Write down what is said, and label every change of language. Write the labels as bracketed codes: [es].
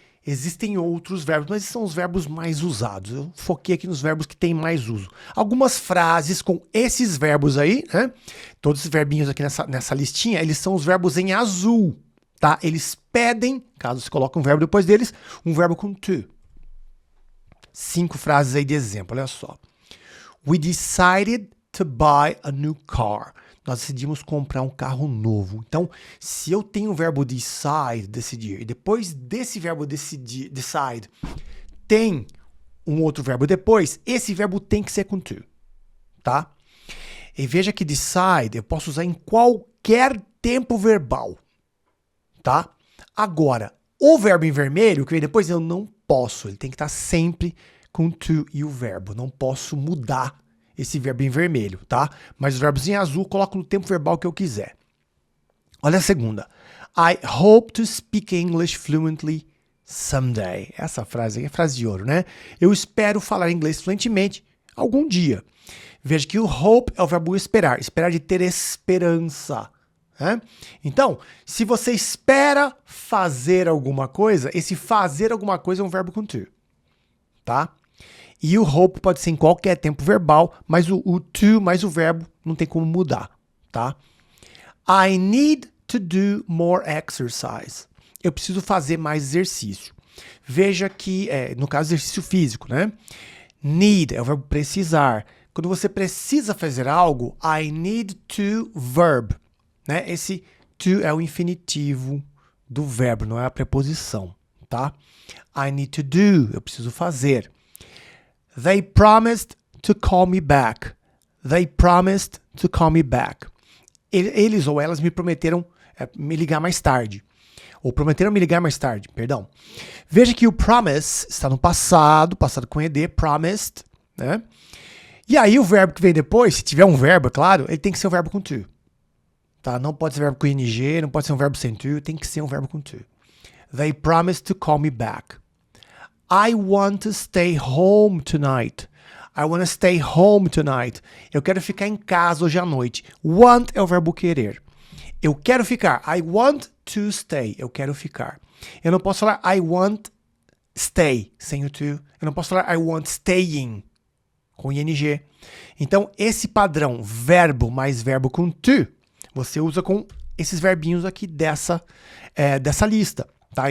[pt] Existem outros verbos, mas esses são os verbos mais usados. Eu foquei aqui nos verbos que têm mais uso. Algumas frases com esses verbos aí, né? Todos esses verbinhos aqui nessa listinha, eles são os verbos em azul, tá? Eles pedem, caso você coloque um verbo depois deles, um verbo com to. 5 frases aí de exemplo, olha só. [en] We decided to buy a new car. [pt] Nós decidimos comprar um carro novo. Então, se eu tenho o verbo decide, decidir, e depois desse verbo decide, tem um outro verbo depois, esse verbo tem que ser com to, tá? E veja que decide eu posso usar em qualquer tempo verbal, tá? Agora, o verbo em vermelho, que vem depois, eu não posso. Ele tem que estar sempre com to e o verbo. Não posso mudar esse verbo em vermelho, tá? Mas os verbos em azul eu coloco no tempo verbal que eu quiser. Olha a segunda. [en] I hope to speak English fluently someday. [pt] Essa frase aí é frase de ouro, né? Eu espero falar inglês fluentemente algum dia. Veja que o hope é o verbo esperar. Esperar de ter esperança. Né? Então, se você espera fazer alguma coisa, esse fazer alguma coisa é um verbo com to. Tá? E o hope pode ser em qualquer tempo verbal, mas o to mais o verbo não tem como mudar, tá? [en] I need to do more exercise. [pt] Eu preciso fazer mais exercício. Veja que, no caso, exercício físico, né? Need é o verbo precisar. Quando você precisa fazer algo, [en] I need to verb, [pt] né? Esse to é o infinitivo do verbo, não é a preposição, tá? [en] I need to do, [pt] eu preciso fazer. [en] They promised to call me back. They promised to call me back. [pt] Eles ou elas me prometeram me ligar mais tarde. Ou prometeram me ligar mais tarde, perdão. Veja que o promise está no passado com ed, promised, né? E aí o verbo que vem depois, se tiver um verbo, é claro, ele tem que ser um verbo com to. Tá? Não pode ser verbo com ing, não pode ser um verbo sem to, tem que ser um verbo com to. [en] They promised to call me back. I want to stay home tonight. I want to stay home tonight. [pt] Eu quero ficar em casa hoje à noite. Want é o verbo querer. Eu quero ficar. [en] I want to stay. [pt] Eu quero ficar. Eu não posso falar [en] I want stay [pt] sem o to. Eu não posso falar [en] I want staying [pt] com ing. Então, esse padrão verbo mais verbo com to, você usa com esses verbinhos aqui dessa lista. Tá?